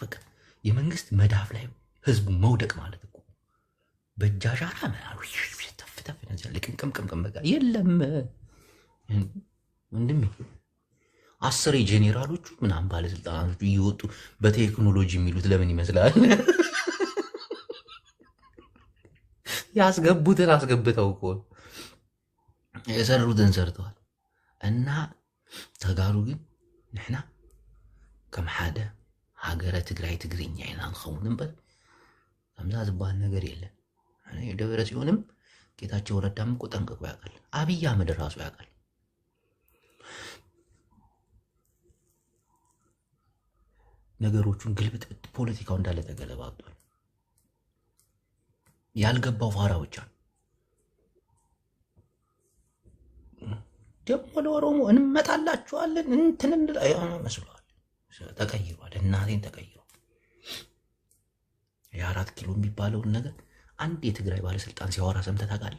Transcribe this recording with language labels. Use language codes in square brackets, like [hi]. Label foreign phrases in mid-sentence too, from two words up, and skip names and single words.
[am] በቃ የመንግስት መዳፍ ላይ ህዝቡ መውደቅ ማለት እኮ በእጃሻራ ምናምን ተፍተፍ ነበር ልቅምቅምቅም በቃ የለም ወንድሜ። 10 ጄኔራሎቹ ምናምን ባለስልጣናቶቹ እየወጡ በቴክኖሎጂ የሚሉት ለምን ይመስላል? ያስገቡትን አስገብተው እኮ የሰሩትን ሰርተዋል። እና ተጋሩ ግን [ti] ንሕና ከም ሓደ ሃገረ ትግራይ ትግርኛ ኢና ንኸውን እምበር ከምዛ ዝበሃል [am] ነገር የለን። ደብረ ጽዮንም ጌታቸው ረዳም እኮ ጠንቅቆ ያውቃል። አብይ አህመድ ራሱ ያውቃል። ነገሮቹን ግልብጥብጥ ፖለቲካው እንዳለ ተገለባብጧል። ያልገባው ፋራ ብቻ ደግሞ ለኦሮሞ እንመጣላችኋለን እንትን መስሏል። ተቀይሯል። እናቴን ተቀይሯል። የ4 ኪሎ የሚባለውን ነገር አንድ የትግራይ ባለስልጣን ሲያወራ ሰምተህ ታውቃለህ?